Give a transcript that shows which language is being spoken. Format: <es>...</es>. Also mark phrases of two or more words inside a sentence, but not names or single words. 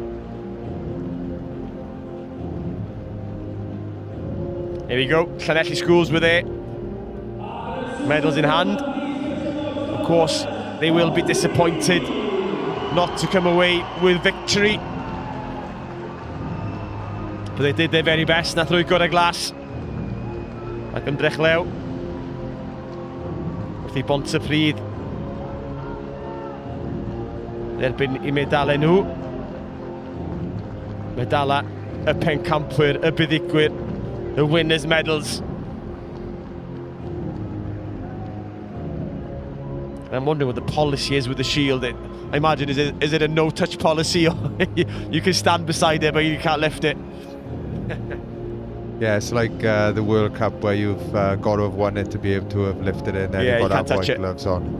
<en>Here we go, Llanelli Schools were there. Medals in hand. Of course, they will be disappointed not to come away with victory. But they did their very best.</en> <cy>Nath nhw got a glas ac ymdrech lew wrth i Pontypridd derbyn i medalau nhw. Medala y pencampwyr, y buddigwyr,</cy> <en>the winners' medals. And I'm wondering what the policy is with the shield. I imagine, is it a no-touch policy, or you can stand beside it but you can't lift it? Yeah, it's like the World Cup, where you've got to have won it to be able to have lifted it, and then you've got to have white gloves on.</en>